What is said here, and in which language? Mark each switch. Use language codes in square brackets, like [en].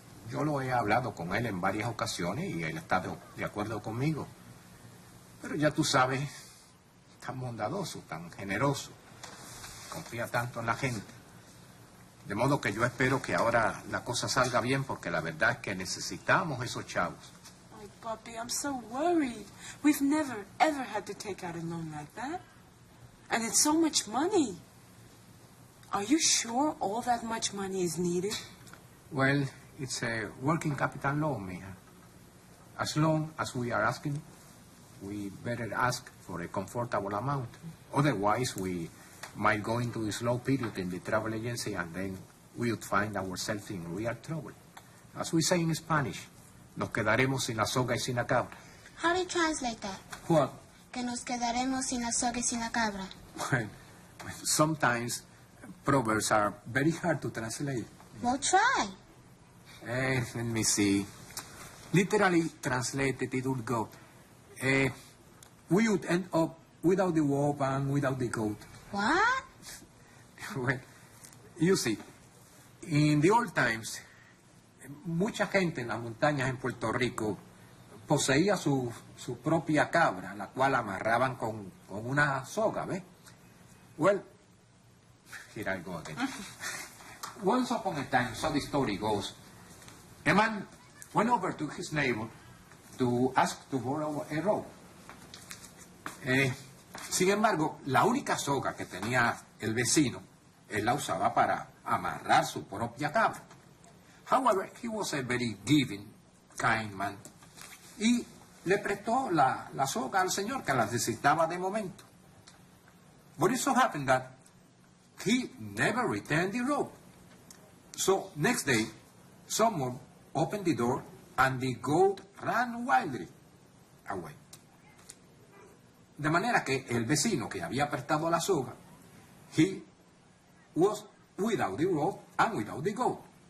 [es] Yo lo he hablado con él en varias ocasiones y él está de acuerdo conmigo. Pero ya tú sabes, tan bondadoso, tan generoso, confía tanto en la gente. De modo que yo espero que ahora la cosa salga bien, porque la verdad es que necesitamos esos chavos. Ay, papi, [en] I'm so worried. We've never, ever had to take out a loan like that. And it's so much money. Are you sure all that much money is needed? Well, it's a working capital loan, mija. As long as we are asking, we better ask for a comfortable amount. Otherwise, we might go into a slow period in the travel agency and then we would find ourselves in real trouble. As we say in Spanish, [es] nos quedaremos sin la soga y sin la cabra. [en] How do you translate that? What? [es] Que nos quedaremos sin la soga y sin la cabra. [en] Well, sometimes proverbs are very hard to translate. Well, try. Let me see. Literally translated, it would go, we would end up without the wolf and without the goat. What? Well, you see, in the old times, [es] mucha gente en las montañas en Puerto Rico poseía su propia cabra, la cual amarraban con una soga, ¿ves? [en] Well, here I go again. Once upon a time, so the story goes, a man went over to his neighbor to ask to borrow a rope. [es] Sin embargo, la única soga que tenía el vecino, él la usaba para amarrar su propia cabra. [en] However, he was a very giving, kind man. [es] Y le prestó la soga al señor, que la necesitaba de momento. [en] But it so happened that he never returned the rope. So, next day, someone opened the door and the goat ran wildly away. [es] De manera que el vecino que había prestado la soga, [en] he was without the rope and without the goat.